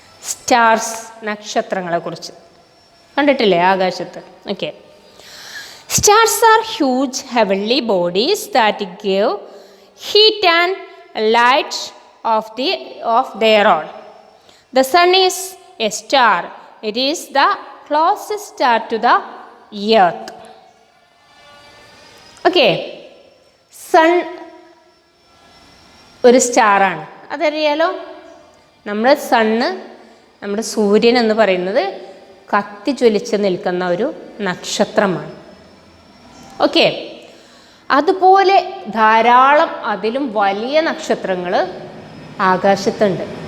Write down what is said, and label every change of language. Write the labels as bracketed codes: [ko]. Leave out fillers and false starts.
[ml] Stars, നക്ഷത്രങ്ങളെക്കുറിച്ച് കണ്ടിട്ടില്ലേ ആകാശത്ത്. [en] Okay, stars are huge heavenly bodies that give heat and light of their own. The sun is a star. It is the closest star to the earth. [ml] Okay, sun ഒരു സ്റ്റാറാണ്, അതറിയാലോ. നമ്മുടെ sun, നമ്മുടെ സൂര്യൻ എന്ന് പറയുന്നത് കത്തി ജ്വലിച്ച് നിൽക്കുന്ന ഒരു നക്ഷത്രമാണ്. ഓക്കെ, അതുപോലെ ധാരാളം അതിലും വലിയ നക്ഷത്രങ്ങൾ ആകാശത്തുണ്ട്.